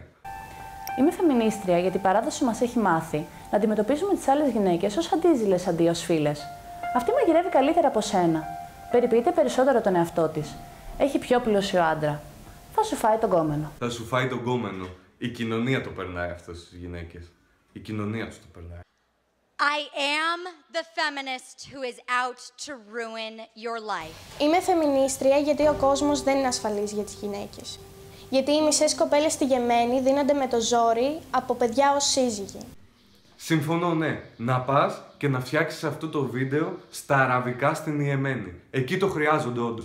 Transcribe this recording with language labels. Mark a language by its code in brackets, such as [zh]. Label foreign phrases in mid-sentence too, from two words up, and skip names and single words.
[el] Είμαι φεμινίστρια γιατί η παράδοση μας έχει μάθει να αντιμετωπίζουμε τις άλλες γυναίκες ως αντίζηλες αντί ως φίλες. Αυτή μαγειρεύει καλύτερα από σένα. Περιποιείται περισσότερο τον εαυτό της. Έχει πιο πλούσιο άντρα. Θα σου φάει τον κόμενο. Θα σου φάει τον κόμενο. Η κοινωνία το περνάει αυτό στις γυναίκες. Η κοινωνία τους το περνάει. [en] I am the feminist who is out to ruin your life. [el] Είμαι φεμινίστρια γιατί ο κόσμος δεν είναι ασφαλής για τις γυναίκες. Γιατί οι μισές κοπέλες στη Γεμένη δίνονται με το ζόρι από παιδιά ως σύζυγοι. Συμφωνώ, ναι. Να πας και να φτιάξεις αυτό το βίντεο στα αραβικά στην Ιεμένη. Εκεί το χρειάζονται όντως.